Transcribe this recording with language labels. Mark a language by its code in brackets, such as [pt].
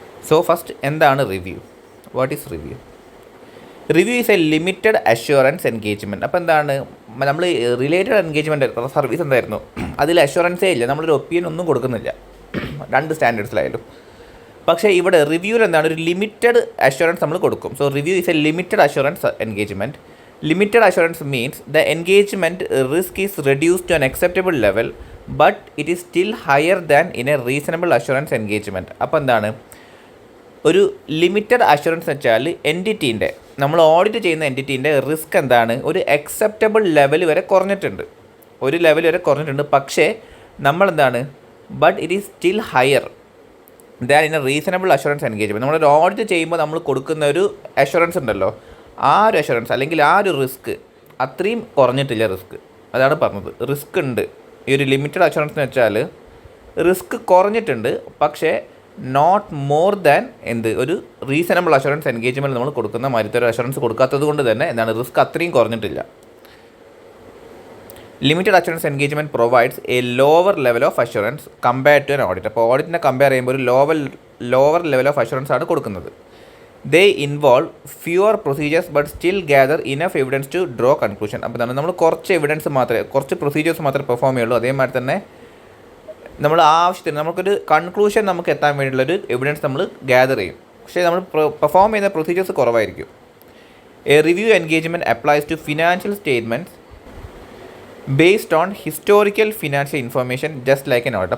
[en] so first [ml] എന്താണ് [en] Review? What is review? Review is a limited assurance engagement. [ml] അപ്പോൾ എന്താണ്, നമ്മൾ റിലേറ്റഡ് എൻഗേജ്മെൻറ്റ് സർവീസ് എന്തായിരുന്നു, അതിൽ അഷ്വറൻസേ ഇല്ല, നമ്മളൊരു ഒപ്പീനിയൻ ഒന്നും കൊടുക്കുന്നില്ല 2 സ്റ്റാൻഡേർഡ്സിലായാലും. പക്ഷേ ഇവിടെ റിവ്യൂവിൽ എന്താണ്, ഒരു ലിമിറ്റഡ് അഷ്വറൻസ് നമ്മൾ കൊടുക്കും. [en] So review is a limited assurance engagement. Limited assurance means the engagement risk is reduced to an acceptable level, but it is still higher than in a reasonable assurance engagement. [ml] അപ്പോൾ എന്താണ് ഒരു limited assurance വെച്ചാൽ എൻറ്റിറ്റീൻ്റെ, നമ്മൾ audit ചെയ്യുന്ന എൻറ്റിറ്റീൻ്റെ risk എന്താണ്, ഒരു acceptable level വരെ കുറഞ്ഞിട്ടുണ്ട്, ഒരു ലെവൽ വരെ കുറഞ്ഞിട്ടുണ്ട്. പക്ഷേ നമ്മളെന്താണ്, [en] But it is still higher than in a reasonable assurance engagement. [ml] നമ്മളൊരു ഓഡിറ്റ് ചെയ്യുമ്പോൾ നമ്മൾ കൊടുക്കുന്ന ഒരു അഷ്വറൻസ് ഉണ്ടല്ലോ, ആ ഒരു അഷുറൻസ് അല്ലെങ്കിൽ ആ ഒരു റിസ്ക് അത്രയും കുറഞ്ഞിട്ടില്ല റിസ്ക്. അതാണ് പറഞ്ഞത്, റിസ്ക് ഉണ്ട്. ഈ ഒരു ലിമിറ്റഡ് അഷുറൻസ് എന്ന് വെച്ചാൽ റിസ്ക് കുറഞ്ഞിട്ടുണ്ട്, പക്ഷേ [en] not more than [ml] ഒരു റീസണബിൾ അഷുറൻസ് എൻഗേജ്മെൻറ്റ് നമ്മൾ കൊടുക്കുന്ന മാതിരത്തെ ഒരു അഷുറൻസ് കൊടുക്കാത്തത് കൊണ്ട് തന്നെ എന്താണ് റിസ്ക് അത്രയും കുറഞ്ഞിട്ടില്ല. [en] Limited assurance engagement provides a lower level of assurance compared to an audit. [ml] അപ്പോൾ ഓഡിറ്റിനെ കമ്പയർ ചെയ്യുമ്പോൾ ഒരു ലോവർ ലെവൽ ഓഫ് അഷുറൻസ് ആണ് കൊടുക്കുന്നത്. [en] They involve fewer procedures but still gather enough evidence to draw conclusion. [ml] അപ്പോൾ നമ്മൾ കുറച്ച് evidence മാത്രമേ, കുറച്ച് പ്രൊസീജിയേഴ്സ് മാത്രമേ പെർഫോം ചെയ്യുള്ളൂ. അതേമാതിരി തന്നെ നമ്മൾ ആവശ്യത്തിന് നമുക്കൊരു കൺക്ലൂഷൻ നമുക്ക് എത്താൻ വേണ്ടിയുള്ളൊരു എവിഡൻസ് നമ്മൾ ഗ്യാദർ ചെയ്യും. പക്ഷേ നമ്മൾ പെർഫോം ചെയ്യുന്ന പ്രൊസീജിയേഴ്സ് കുറവായിരിക്കും. [en] A review engagement applies to financial statements based on historical financial information just like an audit.